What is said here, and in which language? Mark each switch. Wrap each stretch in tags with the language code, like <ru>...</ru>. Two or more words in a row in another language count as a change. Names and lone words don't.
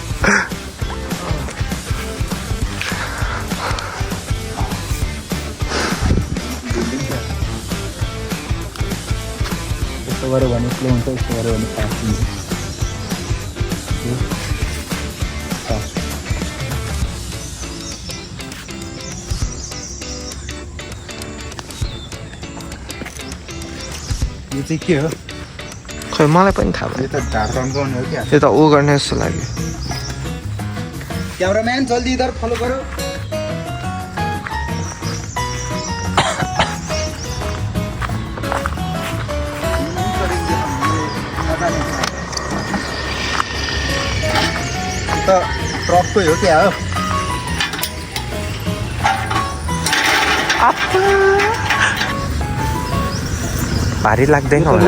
<ne>यस्तो गऱ्यो भने स्लो हुन्छ यस्तो गऱ्यो भने फास्ट हुन्छ यो चाहिँ के हो खै मलाई पनि थाहा भयो यो त ढाड तन्काउने हो क्या यो त ऊ गर्ने जस्तो लाग्यो क्यामराम्यान</ne> <hi>जल्दी इधर फलो करो</hi> <ne>त ट्रककै हो क्या हो भारी लाग्दैन होला</ne>